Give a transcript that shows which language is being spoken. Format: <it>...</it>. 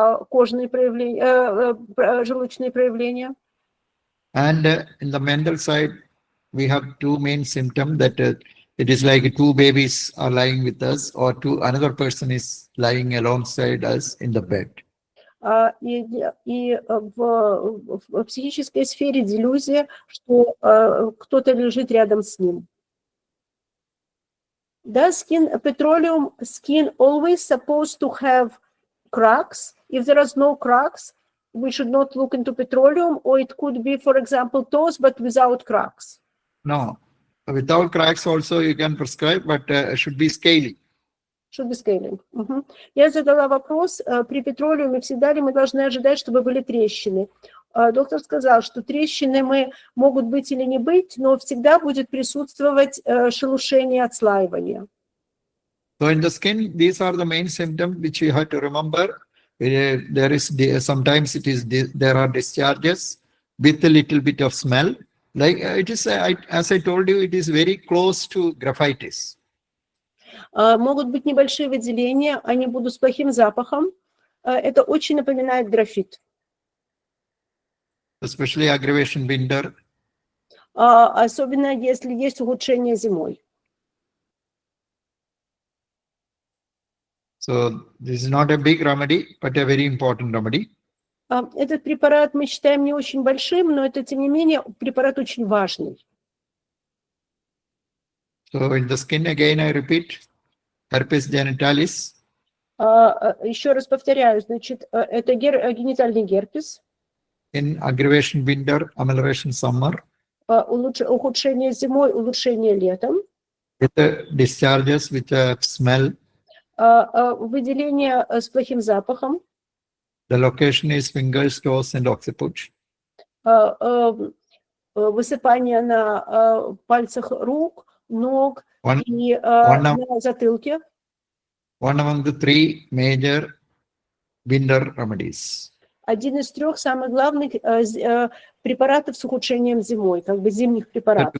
<ru>Кожные проявления, желудочные проявления.</ru> <en>And in the mental side, we have two main symptoms that it is like two babies are lying with us, or another person is lying alongside us in the bed.</en> <ru>И в психической сфере делюзия, что кто-то лежит рядом с ним.</ru> <en>Does petroleum skin always supposed to have cracks? If there is no cracks, we should not look into petroleum, or it could be, for example, toes, but without cracks. No, without cracks also you can prescribe, but it should be scaly. Should be scaling.</en> <ru>Я задала вопрос, при петролиуме всегда ли мы должны ожидать, чтобы были трещины? Доктор сказал, что трещины могут быть или не быть, но всегда будет присутствовать шелушение, отслаивание.</ru> <en>So in the skin, these are the main symptoms which you have to remember. There is sometimes there are discharges with a little bit of smell. Like it is, as I told you, it is very close to graphitis.</en> <ru>Могут быть небольшие выделения, они будут с плохим запахом. Это очень напоминает графит.</ru> <en>Especially aggravation winter.</en> <ru>Особенно если есть ухудшение зимой.</ru> <en>So this is not a big remedy, but a very important remedy.</en> <ru>Этот препарат мы считаем не очень большим, но это, тем не менее, препарат очень важный.</ru> <en>So in the skin, again, I repeat, herpes genitalis.</en> <ru>Еще раз повторяю, значит, это генитальный герпес.</ru> <en>In aggravation winter, amelioration summer.</en> <ru>Ухудшение зимой, улучшение летом.</ru> <en>With the discharges with a smell.</en> <ru>Выделение с плохим запахом.</ru> <en>The location is fingers, toes, and occiput.</en> <ru>Высыпание на пальцах рук, ног и на затылке.</ru> <en>One among the three major winter remedies.</en> <ru>Один из трех самых главных препаратов с ухудшением зимой, как бы зимних препаратов.</ru>